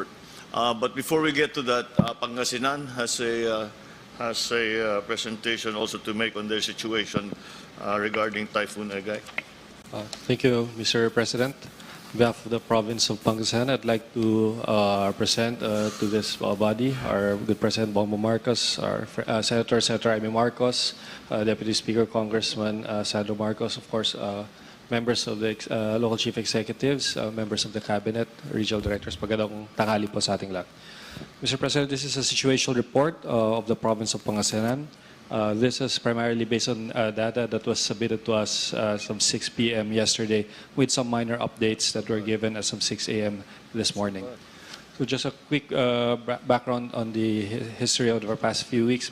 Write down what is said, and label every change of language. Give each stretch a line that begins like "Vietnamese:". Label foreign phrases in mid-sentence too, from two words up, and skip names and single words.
English: But before we get to that, Pangasinan has a presentation also to make on their situation regarding Typhoon Egay. Thank you, Mr. President. On behalf of the province of Pangasinan, I'd like to present to this body our good President Bongbong Marcos, our Senator Amy Marcos, Deputy Speaker Congressman Sandro Marcos, of course, members of the local chief executives, members of the cabinet, regional directors.
Filipino: Magandang tanghali po sa ating lahat.
English: Mr. President, this is a situational report of the province of Pangasinan. This is primarily based on data that was submitted to us some 6 p.m. yesterday with some minor updates that were given as of 6 a.m. this morning. So just a quick background on the history of our past few weeks.